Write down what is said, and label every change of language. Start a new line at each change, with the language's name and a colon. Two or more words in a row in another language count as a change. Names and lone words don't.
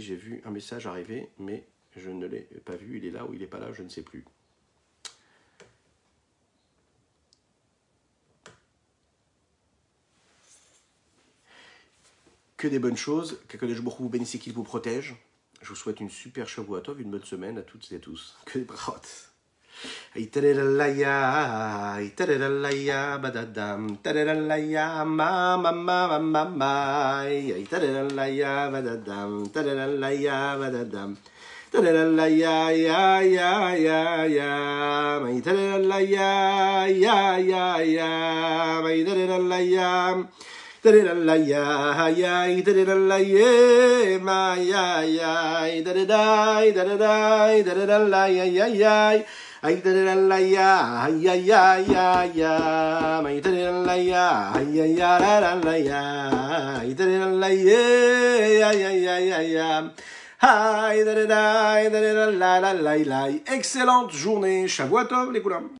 French: J'ai vu un message arriver, mais je ne l'ai pas vu. Il est là ou il n'est pas là, je ne sais plus. Que des bonnes choses. Qu'
Hebrew: הקדוש ברוך הוא
French: vous bénisse et qu'il vous protège. Je vous souhaite une super
Hebrew: שבוע טוב,
French: une bonne semaine à toutes et à tous. Que des brachotes. Iterelaya, badadam, terelaya, mama, mama, mama, iterelaya, badadam, terelaya, badadam, terelaya, ya, ya, ya, ya, iterelaya, ya, ya, ya, iterelaya, terelaya, ya, iterelaya, ma, ya, ya, iterelaya, iterelaya, ya, ya. Ay taralaya, ay ay ay ay ay, ay taralaya, ay ay ay ay, ay taralaya, ay ay ay ay ay, ay taralaya, excellente journée,
Hebrew: שבוע טוב
French: les couleurs.